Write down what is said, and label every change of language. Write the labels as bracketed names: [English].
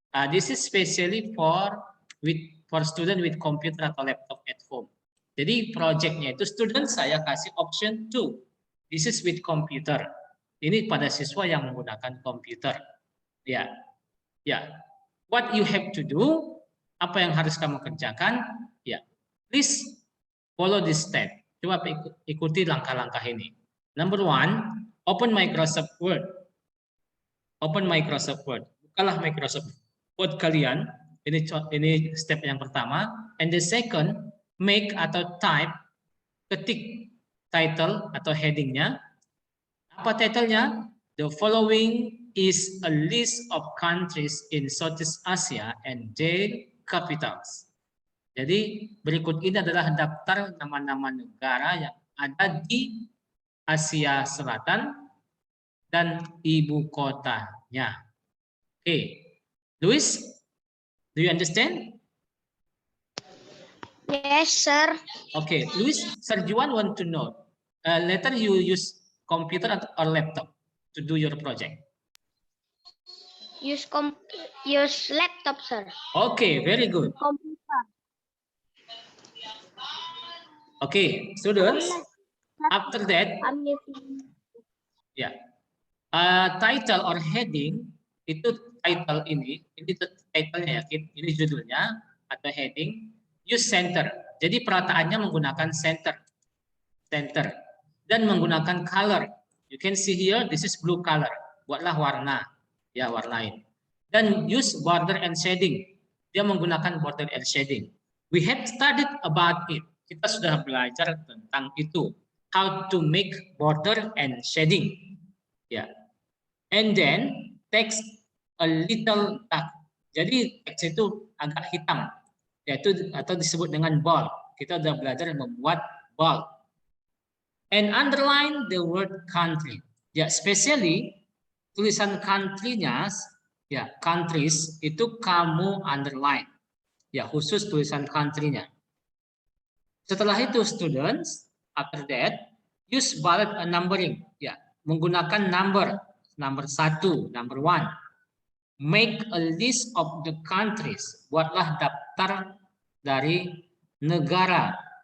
[English] This is specially for student with computer atau laptop at home. [Indonesian] Jadi projectnya itu student saya kasih option 2. [English] This is with computer. [Indonesian] Ini pada siswa yang menggunakan komputer. [English] Ya, ya. What you have to do? [Indonesian] Apa yang harus kamu kerjakan? [English] Ya, please follow this step. [Indonesian] Coba ikuti langkah-langkah ini. [English] Number 1, open Microsoft Word. Open Microsoft Word. [Indonesian] Bukalah Microsoft Word kalian. Ini step yang pertama. [English] And the second, [Indonesian] make atau type, ketik title atau headingnya. Apa titlenya? [English] The following is a list of countries in Southeast Asia and their capitals. [Indonesian] Jadi berikut ini adalah daftar nama-nama negara yang ada di Asia Selatan dan ibu kotanya. [English] Oke, Luis, do you understand? Yes, sir. Okay, Luis, Serjuan want to know. Later you use computer or laptop to do your project. Use laptop, sir. Okay, very good. Computer. Okay, students. After that, I'm using. [Indonesian] ya, title or heading itu title ini titlenya ya, ini judulnya atau heading. [English] Use center. [Indonesian] Jadi perataannya menggunakan center, dan menggunakan color. [English] You can see here, this is blue color. [Indonesian] Buatlah warna, ya warnain. Dan use border and shading. Dia menggunakan border and shading. [English] We have studied about it. [Indonesian] Kita sudah belajar tentang itu. [English] How to make border and shading. Ya. And then text a little dark. [Indonesian] Jadi teks itu agak hitam, yaitu atau disebut dengan bold. Kita sudah belajar membuat bold. [English] And underline the word country. [Indonesian] Ya, especially tulisan country-nya, ya countries itu kamu underline. Ya, khusus tulisan country-nya. Setelah itu students, [English] after that, use bullet numbering. [Indonesian] Ya, menggunakan number 1, number 1. [English] Make a list of the countries. [Indonesian] Buatlah daftar dari negara.